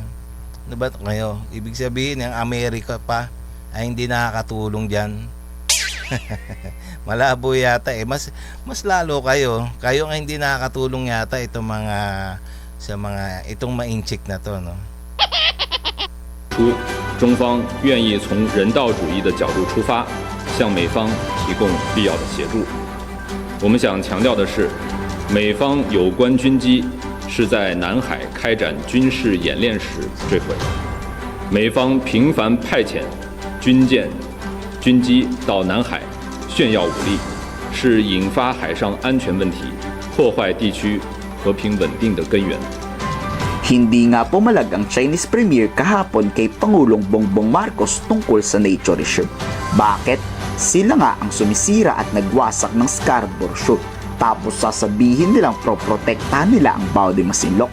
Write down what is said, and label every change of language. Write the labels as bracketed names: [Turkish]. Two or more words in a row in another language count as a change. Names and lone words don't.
[Filipino] Ano ba kayo? Ibig sabihin, ang Amerika pa ay hindi nakakatulong dyan. Malabo yata eh. Mas lalo kayo. Kayo nga hindi nakakatulong yata itong itong ma-incheck na to, no? [Chinese] 中方愿意从人道主义的角度出发，向美方提供必要的协助。我们想强调的是，美方有关军机是在南海开展军事演练时坠毁，美方频繁派遣军舰、军机到南海炫耀武力，是引发海上安全问题、破坏地区和平稳定的根源。 [Filipino] Hindi nga pumalag ang [English] Chinese Premier [Filipino] kahapon kay Pangulong Bongbong Marcos tungkol sa [English] nature reserve. [Filipino] Bakit? Sila nga ang sumisira at nagwasak ng Scarborough Shoal. Tapos sasabihin nilang proprotektahan nila ang Bao de Masinloc.